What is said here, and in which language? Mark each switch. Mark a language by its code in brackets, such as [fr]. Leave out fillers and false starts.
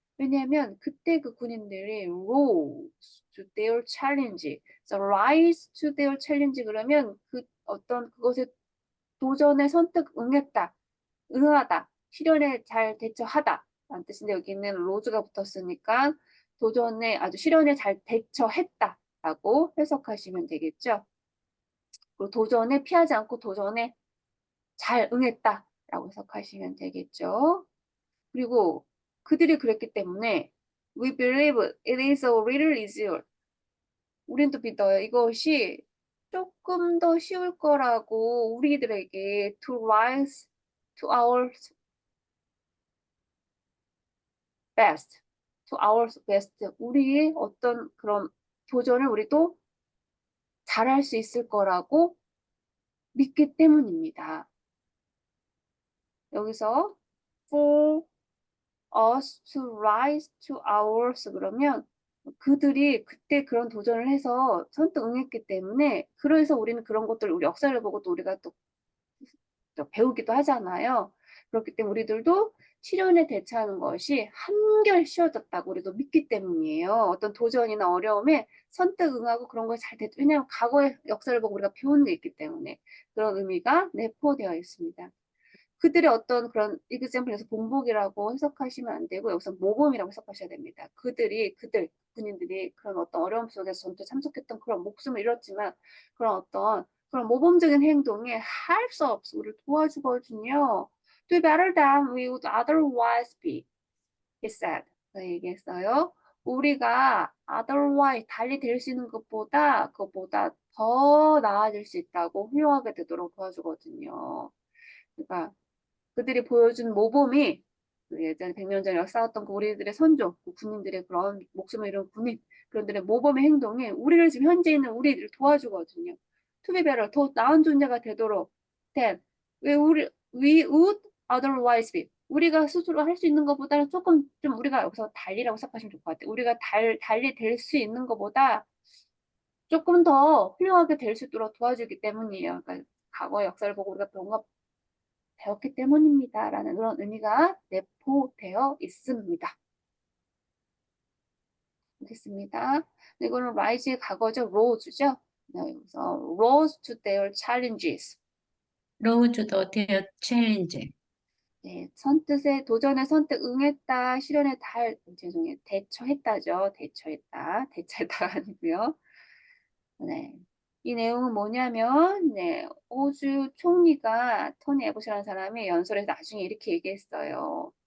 [ko] 왜냐하면 그때 그 군인들이 [en] rose to their challenge, [ko] so rise to their challenge 그러면 그 어떤 그것에 도전에 선뜻 응하다, 시련에 잘 대처하다 라는 뜻인데 여기는 rose가 붙었으니까 시련에 잘 대처했다라고 해석하시면 되겠죠. 그리고 도전에 피하지 않고 도전에 잘 응했다라고 해석하시면 되겠죠. 그리고 그들이 그랬기 때문에 [en] we believe it is a little easier. [ko] 우린 또 믿어요. 이것이 조금 더 쉬울 거라고 우리들에게 [en] to rise to our best, to our best. [ko] 우리의 어떤 그런 도전을 우리도 잘할 수 있을 거라고 믿기 때문입니다. 여기서 [en] for us to rise to ours [ko] 그러면 그들이 그때 그런 도전을 해서 선뜻 응했기 때문에 그래서 우리는 그런 것들을 우리 역사를 보고 또 우리가 또 배우기도 하잖아요. 그렇기 때문에 우리들도 시련에 대처하는 것이 한결 쉬워졌다고 우리도 믿기 때문이에요. 어떤 도전이나 어려움에 선뜻 응하고 그런 걸 잘 대처. 왜냐하면 과거의 역사를 보고 우리가 배운 게 있기 때문에 그런 의미가 내포되어 있습니다. 그들의 어떤 그런 example에서 본보기라고 해석하시면 안 되고 여기서 모범이라고 해석하셔야 됩니다. 군인들이 그런 어떤 어려움 속에서 전투에 참석했던 그런 목숨을 잃었지만 그런 모범적인 행동에 할 수 없어 우리를 도와주거든요. [en] Do better than we would otherwise be, he said. [ko] 얘기했어요. 우리가 otherwise 달리 될 수 있는 그것보다 더 나아질 수 있다고 훌륭하게 되도록 도와주거든요. 그러니까 그들이 보여준 모범이 그 예전에 100년 전에 싸웠던 그 우리들의 선조, 그 군인들의 그런 목숨을 잃은 그런들의 모범의 행동이 우리를 지금 현재 있는 우리를 도와주거든요. [en] To be better, [ko] 더 나은 존재가 되도록 [en] than we would otherwise be. [ko] 우리가 스스로 할 수 있는 것보다는 조금 좀 우리가 여기서 달리라고 생각하시면 좋을 것 같아요. 우리가 달리 될 수 있는 것보다 조금 더 훌륭하게 될 수 있도록 도와주기 때문이에요. 그러니까 과거 역사를 보고 우리가 배웠기 때문입니다. 라는 그런 의미가 내포되어 있습니다. 알겠습니다. 이거는 rise의 과거죠. rose죠. [en] 여기서 rose to their challenges. rose to their challenge. [ko] 네, 도전에 선뜻 응했다, 시련에 대처했다죠. 대처했다가 아니고요. 네. 이 내용은 뭐냐면, 호주 총리가 토니 에보시라는 사람이 연설에서 나중에 이렇게 얘기했어요.